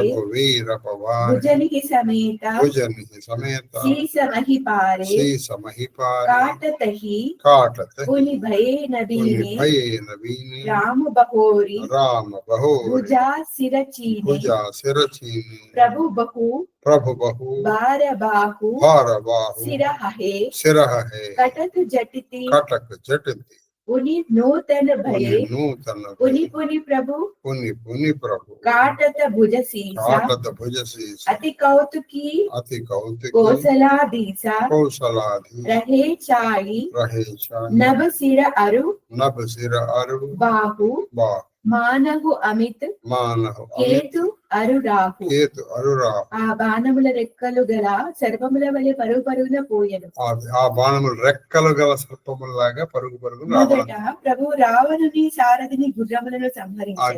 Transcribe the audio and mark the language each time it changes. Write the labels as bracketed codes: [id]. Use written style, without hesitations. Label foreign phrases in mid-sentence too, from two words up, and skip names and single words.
[awa] भुजन ही समेत शीस मही पारे काटत ही पुनि भये नबीने राम बहोरी भुजा सिर चीने प्रभु बहु बार बाहु सिर है कटक जटिति उनि नूतन भये पुनि पुनि प्रभु काटत भुज सीसा अति कौतुकी कौशलाधीसा रहे चाई नभ सिर अरु बाहु मानहु अमित केतु अरु राहु [te] ఆ బాణముల రెక్కలు గల సర్పముల వలె పరుగు పరుగున పోయెను. ఆ బాణముల రెక్కలు గల సర్పములలాగా పరుగు పరుగున మొదట ప్రభు రావణుని సారథిని గుర్రములను సంహరించాడు.